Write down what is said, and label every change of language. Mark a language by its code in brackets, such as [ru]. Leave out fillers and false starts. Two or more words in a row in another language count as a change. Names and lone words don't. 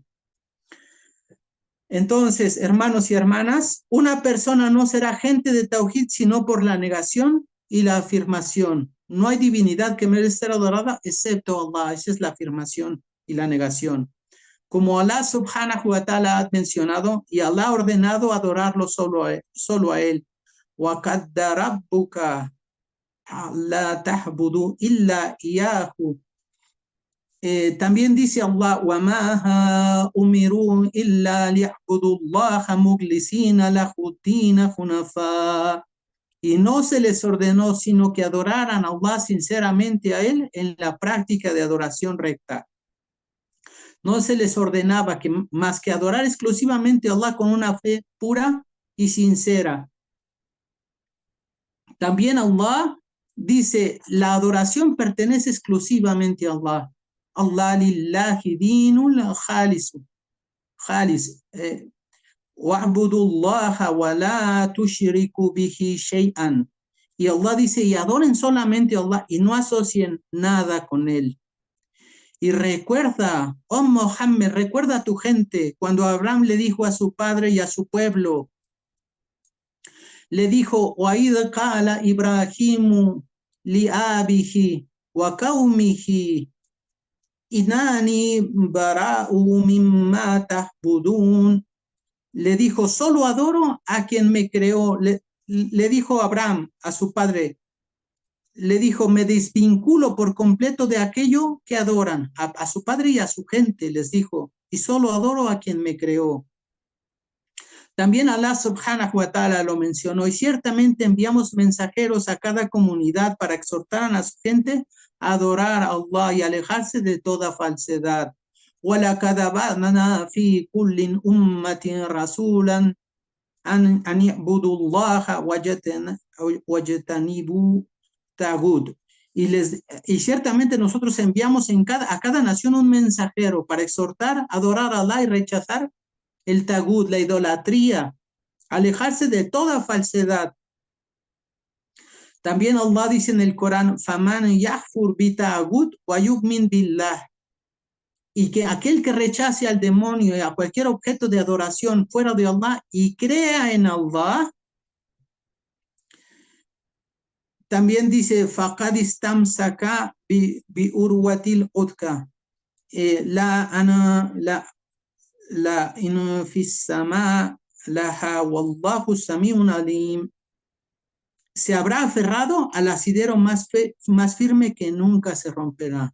[es] Entonces, hermanos y hermanas, una persona no será gente de tauhid sino por la negación y la afirmación. No hay divinidad que merezca ser adorada excepto Allah. Esa es la afirmación y la negación. Como Allah subhanahu wa ta'ala ha mencionado, y Allah ha ordenado adorarlo solo a él. [ar] وَقَدَّ رَبُّكَ ألا تعبدوا إلا إياه. [es] También dice Allah, [ar] وَمَا أُمِرُوا إِلَّا لِيَعْبُدُوا اللَّهَ مُخْلِصِينَ لَهُ الدِّينَ حُنَفَاءَ. [es] Y no se les ordenó sino que adoraran a Allah sinceramente a Él en la práctica de adoración recta. No se les ordenaba que más que adorar exclusivamente a Allah con una fe pura y sincera. También Allah dice, la adoración pertenece exclusivamente a Allah. [ar] الله لله الدين الخالص. واعبدوا الله ولا تشركوا به شيئا. [es] Y Allah dice, y adoren solamente a Allah y no asocien nada con Él. Y recuerda, oh Mohammed, recuerda a tu gente cuando Abraham le dijo a su padre y a su pueblo, le dijo, [ar] وَإِذْ قَالَ إِبْرَاهِيمُ لِأَبِيهِ وَقَوْمِهِ إِنَّنِي بَرَاءٌ مِّمَّا تَعْبُدُونَ. [es] Le dijo, solo adoro a quien me creó. Le dijo Abraham a su padre, le dijo, me desvinculo por completo de aquello que adoran. A su padre y a su gente les dijo, y solo adoro a quien me creó. También Allah subhanahu wa ta'ala lo mencionó, y ciertamente enviamos mensajeros a cada comunidad para exhortar a su gente a adorar a Allah y alejarse de toda falsedad. [ar] وَلَقَدْ بَعَثْنَا فِي كُلِّ أُمَّةٍ رَسُولًا أَنِ اعْبُدُوا اللَّهَ وَاجْتَنِبُوا الطَّاغُوتَ. [es] Y ciertamente nosotros enviamos a cada nación un mensajero para exhortar, adorar a Allah y rechazar el tagud, la idolatría, alejarse de toda falsedad. También Allah dice en el Corán, [ar] فَمَنْ يَحْفُرْ بِتَاغُوتْ وَيُؤْمِنْ بِاللَّهِ. [es] Y que aquel que rechace al demonio y a cualquier objeto de adoración fuera de Allah y crea en Allah, también dice, [ar] فَقَدْ اسْتَمْسَكَ بِعُرْوَةِ الْوُثْقَى لا انفصام لها والله سميع عليم. [es] Se habrá aferrado al asidero más firme que nunca se romperá.